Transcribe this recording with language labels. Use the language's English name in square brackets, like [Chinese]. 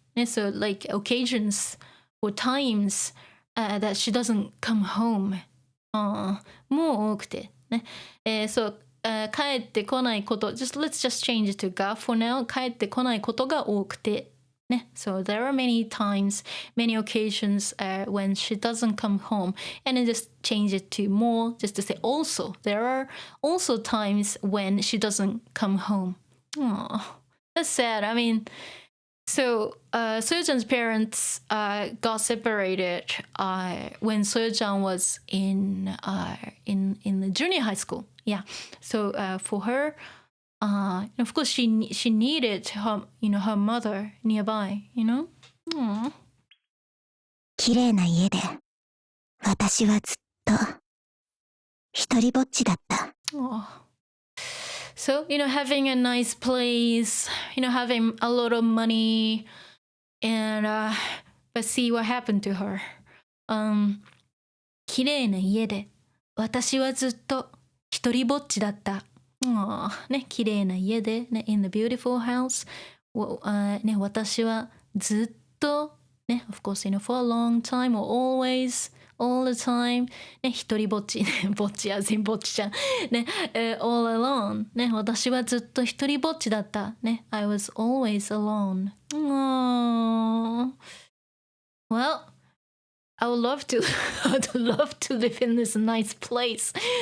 [English] so like occasions or times that she doesn't come home. [Japanese] もう多くてね。そう、帰ってこないこと。 [English] let's just change it to が for now. [Japanese] 帰ってこないことが多くてね。 [English] So there are many times, many occasions when she doesn't come home. And then just change it to more, just to say also. There are also times when she doesn't come home. That's sad. I mean, so Soyo-chan's parents got separated when Soyo-chan was in the junior high school. Yeah. So for her, of course, she needed her her mother nearby. [Japanese] 綺麗な家で私はずっと一人ぼっちだった。 [English] So, having a nice place, having a lot of money, and but see what happened to her. [Japanese] 綺麗な家で私はずっと一人ぼっちだった。ね、綺麗な家で、ね、 [English] in the beautiful house、 [Japanese] ね、私はずっと [English] ね、of course, for a long time or always, all the time, ね、一人ぼっち、ぼっちやぼっちちゃん、ね、all alone, ね、 [Japanese] 私はずっと一人ぼっちだった、 [English] ね、I was always alone. Aww. Well, I would love to, I'd love to live in this nice place.